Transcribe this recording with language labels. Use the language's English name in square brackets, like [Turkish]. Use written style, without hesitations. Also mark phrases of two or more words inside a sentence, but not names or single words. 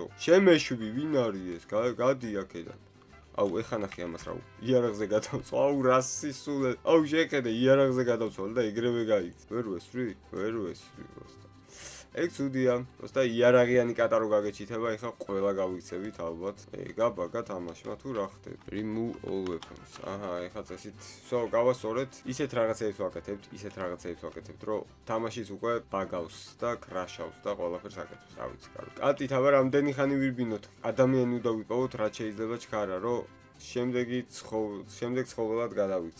[Georgian] შემეშვი, ვინ არის ეს? გადი აქედან. აუ, ეხა ნახე ამას რა. იარაღზე გადავწვა. აუ, რა სისულე. აუ, შეხედე, იარაღზე გადავწვალ და ეგრევე გაიქცა. ვერ ვესვრი. ეგ ცუდია. პროსტა იარაღიანი კატა რო გაგეჩითება, ეხა ყველა გავიქცევით ალბათ. გაბაგა თამაშმა თუ რა ხდება. [English] Remove all weapons. [Georgian] აჰა, ეხა წესით. გავასწორეთ. ისეთ რაღაცებს ვაკეთებთ, რომ თამაშიც უკვე ბაგავს და კრაშავს და ყველაფერს აკეთებს. რა ვიცი, კარგი. კატით აბა რამდენი ხანი ვირბინოთ? ადამიანი უნდა ვიპოვოთ, რაც შეიძლება ჩქარა, რომ შემდეგ ცხოველად გადავიქცეთ.